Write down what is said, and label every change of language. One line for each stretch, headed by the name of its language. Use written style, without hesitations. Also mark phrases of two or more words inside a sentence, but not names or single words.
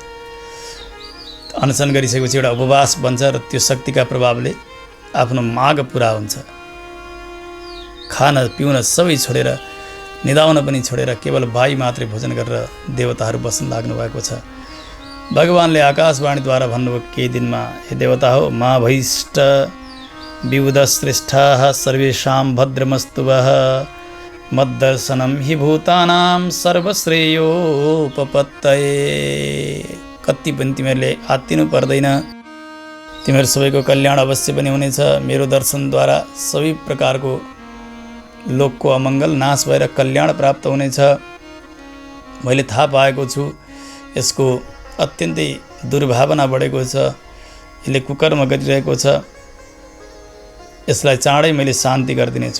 Nepali: अनसन गरिसकेपछि एउटा उपवास बन्छ र त्यो शक्तिका प्रभावले आफ्नो माग पुरा हुन्छ। खान पिउन सबै छोडेर, निदाउन पनि छोडेर केवल वायु मात्रै भोजन गरेर देवताहरू बस्न लाग्नु भएको छ। भगवानले आकाशवाणीद्वारा भन्नुभयो केही दिनमा, हे देवता हो,
Sanskrit: मा भैष्ट विबुध श्रेष्ठाः सर्वेषां भद्रमस्तुवः मद्दर्शनं हि भूतानां सर्वश्रेयोपपत्तये।
Nepali: कति पनि तिमीहरूले आत्तिनु पर्दैन, तिमीहरू सबैको कल्याण अवश्य पनि हुनेछ। मेरो दर्शनद्वारा सबै प्रकारको लोकको अमङ्गल नाश भएर कल्याण प्राप्त हुनेछ। मैले थाहा पाएको छु यसको अत्यन्तै दुर्भावना बढेको छ, यसले कुकर्म गरिरहेको छ, यसलाई चाँडै मैले शान्ति गरिदिनेछु।